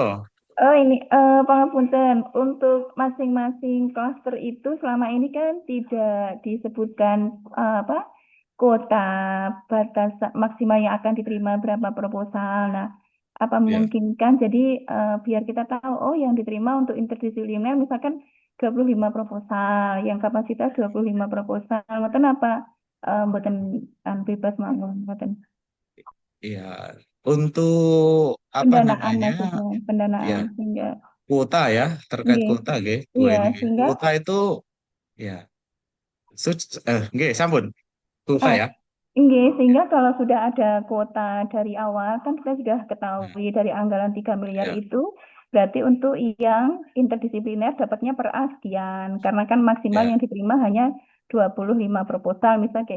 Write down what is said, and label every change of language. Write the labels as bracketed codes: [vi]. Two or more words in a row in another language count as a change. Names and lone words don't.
[id] Oh ini, pangapunten, untuk masing-masing klaster itu selama ini kan tidak disebutkan apa kuota batas maksimal yang akan diterima berapa proposal. Nah, apa Ya. memungkinkan jadi biar kita tahu, oh yang diterima untuk interdisipliner misalkan 25 proposal, yang kapasitas 25 proposal, [jv] mboten apa mboten bebas mawon, mboten. [id] Iya, untuk apa Pendanaan namanya? maksudnya, Ya, pendanaan sehingga kuota ya, terkait nggih, kuota nggih, dua iya ini nggih. sehingga Kuota itu ya, [jv] nggih, sampun. Kuota [id] eh, ya. Sehingga kalau sudah ada kuota dari awal, kan kita sudah ketahui dari anggaran 3 miliar Ya, itu, berarti untuk yang interdisipliner dapatnya per A sekian, karena kan maksimal ya, yang diterima hanya 25 proposal, misal kayak